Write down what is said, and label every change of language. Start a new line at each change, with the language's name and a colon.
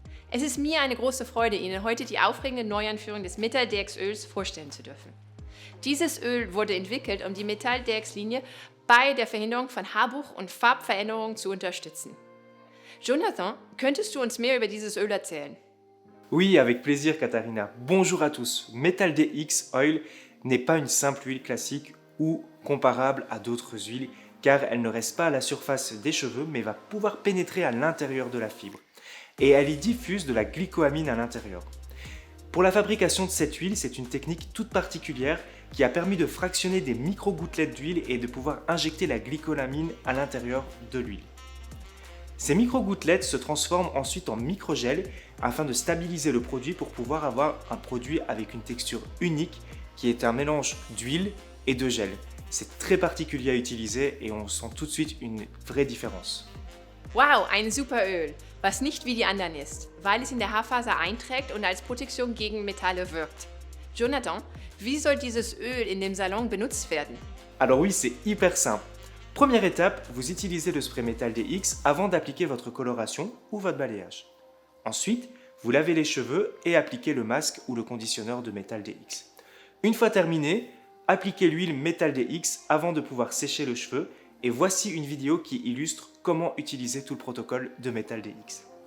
German: Es ist mir eine große Freude, Ihnen heute die aufregende Neueinführung des Metal-DX-Öls vorstellen zu dürfen. Dieses Öl wurde entwickelt, um die Metal-DX-Linie bei der Verhinderung von Haarbruch und Farbveränderungen zu unterstützen. Jonathan, könntest du uns mehr über dieses Öl erzählen?
French: Oui, avec plaisir, Katharina. Bonjour à tous. Metal DX Oil n'est pas une simple huile classique ou comparable à d'autres huiles, car elle ne reste pas à la surface des cheveux, mais va pouvoir pénétrer à l'intérieur de la fibre. Et elle y diffuse de la glycoamine à l'intérieur. Pour la fabrication de cette huile, c'est une technique toute particulière qui a permis de fractionner des micro-gouttelettes d'huile et de pouvoir injecter la glycoamine à l'intérieur de l'huile. Ces micro-gouttelettes se transforment ensuite en microgel afin de stabiliser le produit pour pouvoir avoir un produit avec une texture unique qui est un mélange d'huile et de gel. C'est très particulier à utiliser et on sent tout de suite une vraie différence.
German: Wow, ein super Öl, was nicht wie die anderen ist, weil es in der Haarfaser einträgt und als Protektion gegen Metalle wirkt. Jonathan, wie soll dieses Öl in dem Salon benutzt werden?
French: Alors oui, c'est hyper simple. Première étape, vous utilisez le spray Metal DX avant d'appliquer votre coloration ou votre balayage. Ensuite, vous lavez les cheveux et appliquez le masque ou le conditionneur de Metal DX. Une fois terminé, appliquez l'huile Metal DX avant de pouvoir sécher le cheveu et voici une vidéo qui illustre comment utiliser tout le protocole de Metal DX.